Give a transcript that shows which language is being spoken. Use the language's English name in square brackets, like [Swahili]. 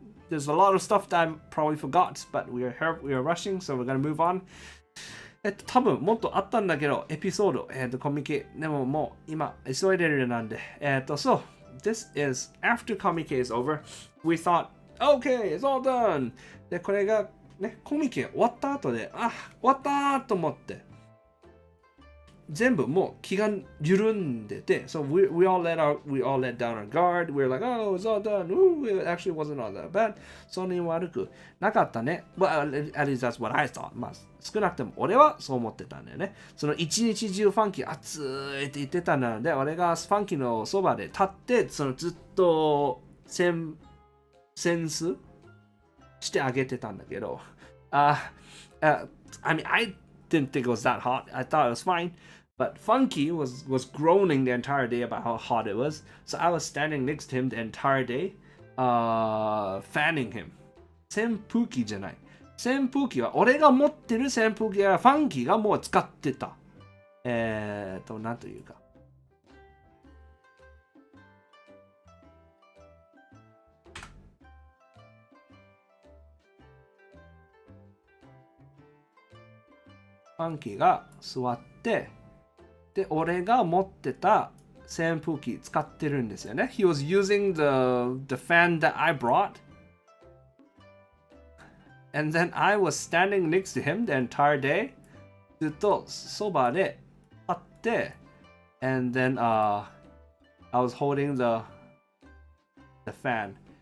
[English] There's a lot of stuff that I probably forgot, but we are rushing, so we're gonna move on. [Japanese] 多分もっとあったんだけど、エピソード、コミケ、でももう今急いでるなんで、 [English] So, this is after Comiket is over. We thought, okay, it's all done. [Japanese] で、これがね、コミケ終わった後で、終わったと思って。全部もう気が緩んでて、 [English] so we all let down our guard. We're like, oh, it's all done. Ooh, it actually wasn't all that bad. [Japanese] そんなに悪くなかったね。 [English] Well, at least that's what I thought. [Japanese] まあ、少なくても俺はそう思ってたんだよね。その一日中ファンキー熱いって言ってたので、俺がファンキーのそばで立って、そのずっとセンスしてあげてたんだけど、 [English] I mean, I didn't think it was that hot. I thought it was fine.But Funky was groaning the entire day about how hot it was. So I was standing next to him the entire day, fanning him. [Japanese] 扇風機じゃない。扇風機は、俺が持ってる扇風機はファンキーがもう使ってた。なんというか。ファンキーが座って、で、俺が持ってた扇風機使ってるんですよね。 [English] He was using the fan that I brought. And then I was standing next to him the entire day. [Japanese] ずっとそばで立って、 [English] and then I was holding the fan.